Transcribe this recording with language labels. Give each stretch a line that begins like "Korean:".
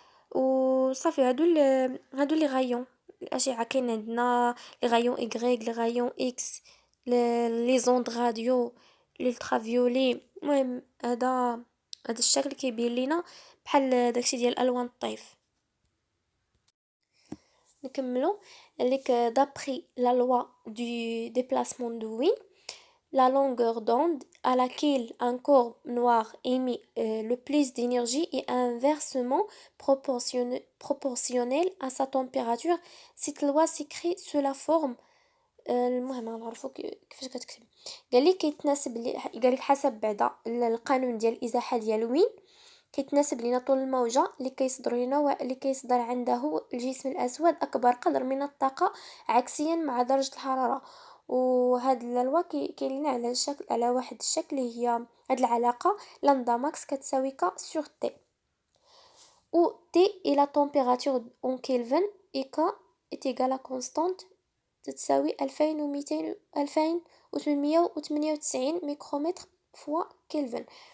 Arabic: وصافي هادو لي غايون الاشعه. كاين عندنا لي غايون ايغريك، لي غايون اكس، لي زوند راديو، الالترافيولي. المهم هذا الشكل كيبين لينا بحال داكشي ديال الوان الطيف. نكملوا لك
French: d'après la loi du déplacement de Wien, la longueur d'onde à laquelle un corps noir émet le plus d'énergie est inversement proportionnelle à sa température. Cette loi s'écrit sous la forme
Arabic: المهم غنعرفوا كيفاش كتكتب. قالك كيتناسب قالك حسب بعدا القانون ديال الازاحه ديال وين كيتناسب لينا طول الموجه اللي كيصدر عنده الجسم الاسود اكبر قدر من الطاقه عكسيا مع درجه الحراره. وهاد اللوا كاين لنا على الشكل، على واحد الشكل هي هاد العلاقه لامدا ماكس كتساوي ك سور تي،
French: ou T est la température en Kelvin et K est égal à constante
Arabic: تتساوي 2898 ميكرومتر فوا كلفن.